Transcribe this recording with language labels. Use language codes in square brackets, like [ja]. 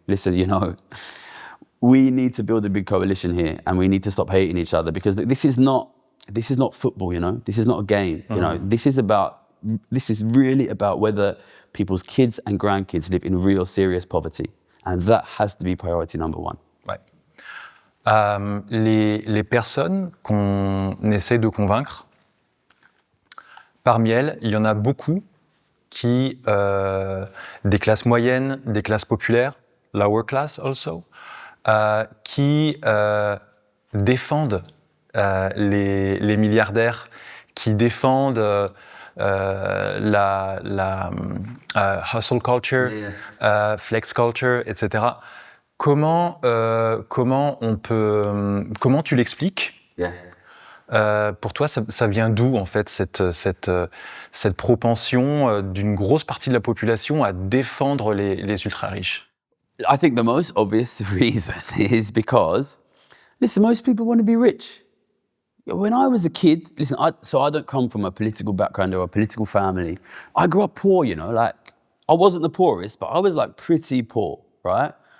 [en] Listen, you know, we need to build a big coalition here, and we need to stop hating each other, because this is not football, you know. This is not a game, you know. This is really about whether people's kids and grandkids live in real serious poverty, and that has to be priority number one. [fr] Ouais. Les personnes qu'on essaie de convaincre, parmi elles, il y en a beaucoup qui, des classes moyennes, des classes populaires, [en] lower class also, [fr] qui défendent les milliardaires, qui défendent la hustle culture, flex culture, etc. Comment tu l'expliques? Pour toi, ça vient d'où, en fait, cette propension d'une grosse partie de la population à défendre les ultra-riches? [en] I think the most obvious reason is because, listen, most people want to be rich. When I was a kid, listen, so I don't come from a political background or a political family. I grew up poor, you know, like, I wasn't the poorest, but I was like pretty poor, right?